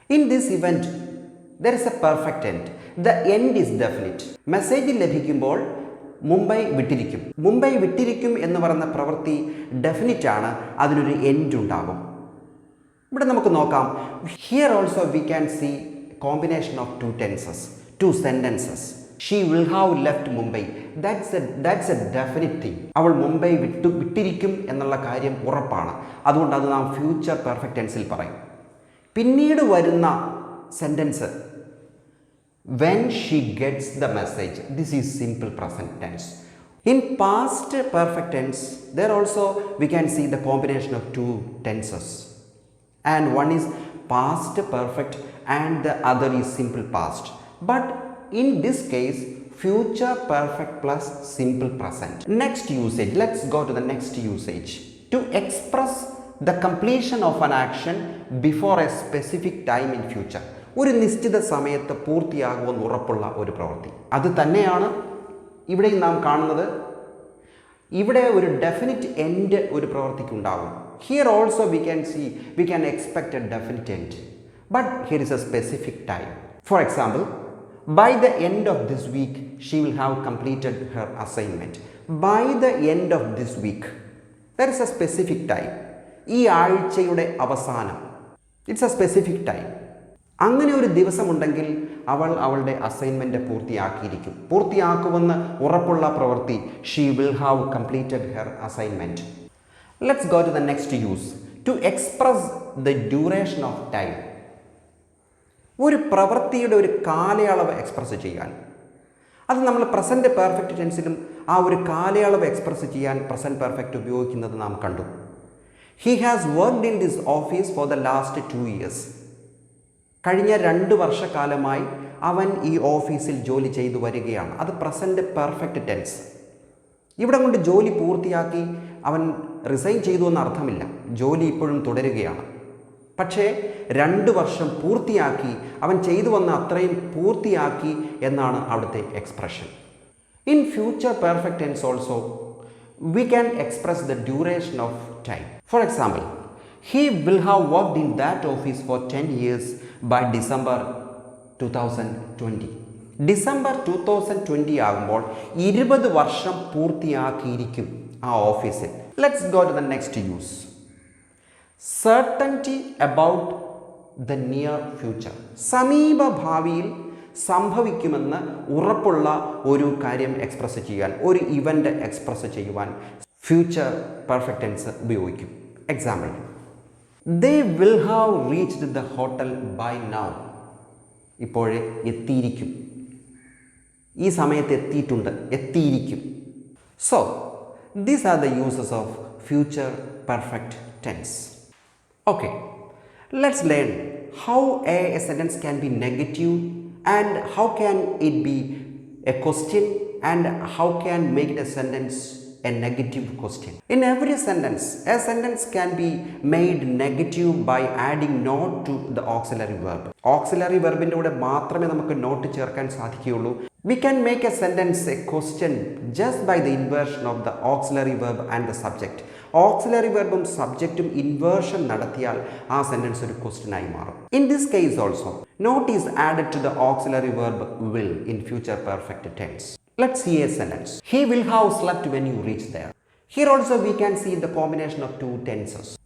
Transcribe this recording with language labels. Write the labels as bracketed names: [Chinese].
[English] in this event there is a perfect end. the end is definite. [Malayalam] Message ലഭിക്കുമ്പോൾ മുംബൈ വിട്ടിരിക്കും. മുംബൈ വിട്ടിരിക്കും എന്ന് പറയുന്ന പ്രവൃത്തി definite ആണ്, അതിനൊരു എൻഡ് ഉണ്ടാകും. ഇവിടെ നമുക്ക് നോക്കാം. [English] here also we can see combination of 2 tenses, 2 sentences. She will have left Mumbai. That's a definite thing. [Malayalam] അവൾ മുംബൈ വിട്ടിരിക്കും എന്നുള്ള കാര്യം ഉറപ്പാണ്. അതുകൊണ്ട് അത് നാം ഫ്യൂച്ചർ പെർഫെക്റ്റ് ടെൻസിൽ പറയും. പിന്നീട് വരുന്ന sentence [English] when she gets the message, this is simple present tense. In past perfect tense, there also we can see the combination of 2 tenses. and one is past perfect and the other is simple past. But in this case, future perfect plus simple present. Next usage, let's go to the next usage. To express the completion of an action before a specific time in future. [Malayalam] ഒരു നിശ്ചിത സമയത്ത് പൂർത്തിയാകുമെന്ന് ഉറപ്പുള്ള ഒരു പ്രവൃത്തി. അത് തന്നെയാണ് ഇവിടെ നാം കാണുന്നത്. ഇവിടെ ഒരു ഡെഫിനിറ്റ് എൻഡ് ഒരു പ്രവൃത്തിക്ക് ഉണ്ടാകും. [English] Here also we can expect a definite end, but here is a specific time. For example, by the end of this week she will have completed her assignment. By the end of this week, there is a specific time. [Malayalam] ഈ ആഴ്ചയുടെ അവസാനം, [English] It's a specific time. [Malayalam] അങ്ങനെ ഒരു ദിവസമുണ്ടെങ്കിൽ അവൾ അവളുടെ assignment പൂർത്തിയാക്കിയിരിക്കും. പൂർത്തിയാക്കുമെന്ന് ഉറപ്പുള്ള പ്രവൃത്തി, [English] She will have completed her assignment. Let's go to the next use. To express the duration of time. [Malayalam] ഒരു പ്രവൃത്തിയുടെ ഒരു കാലയളവ് എക്സ്പ്രസ് ചെയ്യാൻ, അത് നമ്മൾ പ്രസൻറ്റ് പെർഫെക്റ്റ് ടെൻസിലും ആ ഒരു കാലയളവ് എക്സ്പ്രസ് ചെയ്യാൻ പ്രസൻറ്റ് പെർഫെക്റ്റ് ഉപയോഗിക്കുന്നത് നാം കണ്ടു. [English] He has worked in this office for the last 2 years. [Malayalam] കഴിഞ്ഞ 2 വർഷക്കാലമായി അവൻ ഈ ഓഫീസിൽ ജോലി ചെയ്തു വരികയാണ്. അത് പ്രസൻറ്റ് പെർഫെക്റ്റ് ടെൻസ്. ഇവിടെ കൊണ്ട് ജോലി പൂർത്തിയാക്കി അവൻ റിസൈൻ ചെയ്തു എന്ന് അർത്ഥമില്ല. ജോലി ഇപ്പോഴും തുടരുകയാണ്. പക്ഷേ 2 വർഷം പൂർത്തിയാക്കി, അവൻ ചെയ്തു വന്ന അത്രയും പൂർത്തിയാക്കി എന്നാണ് അവിടുത്തെ expression. [English] In future perfect tense also we can express the duration of time. For example, he will have worked in that office for 10 years by December 2020. [Malayalam] December 2020 ആകുമ്പോൾ 20 വർഷം പൂർത്തിയാക്കിയിരിക്കും ആ ഓഫീസിൽ. [English] Let's go to the next use. certainty about the near future. [Malayalam] സമീപ ഭാവിയിൽ സംഭവിക്കുമെന്ന് ഉറപ്പുള്ള ഒരു കാര്യം എക്സ്പ്രസ് ചെയ്യാൻ, ഒരു ഇവൻ്റ് എക്സ്പ്രസ് ചെയ്യുവാൻ ഫ്യൂച്ചർ പെർഫെക്റ്റ് ടെൻസ് ഉപയോഗിക്കും. [English] Example, they will have reached the hotel by now. [Malayalam] ഇപ്പോഴേ എത്തിയിരിക്കും, ഈ സമയത്ത് എത്തിയിട്ടുണ്ട്, എത്തിയിരിക്കും. [English] So these are the uses of future perfect tense. Okay, let's learn how a sentence can be negative and how can it be a question and how can make it a sentence a negative question. In every sentence, a sentence can be made negative by adding not to the auxiliary verb. [Malayalam] Auxiliary verbിൻ്റെ കൂടെ മാത്രമേ നമുക്ക് not ചേർക്കാൻ സാധിക്കുകയുള്ളൂ. [English] We can make a sentence a question just by the inversion of the auxiliary verb and the subject. [Malayalam] Auxiliary വെർബും സബ്ജക്റ്റും inversion നടത്തിയാൽ ആ sentence ഒരു ക്വസ്റ്റ്യനായി മാറും. [English] In this case also not is added to the auxiliary verb will in future perfect tense. Let's see a sentence. He will have slept when you reach there. Here also we can see the combination of 2 tenses.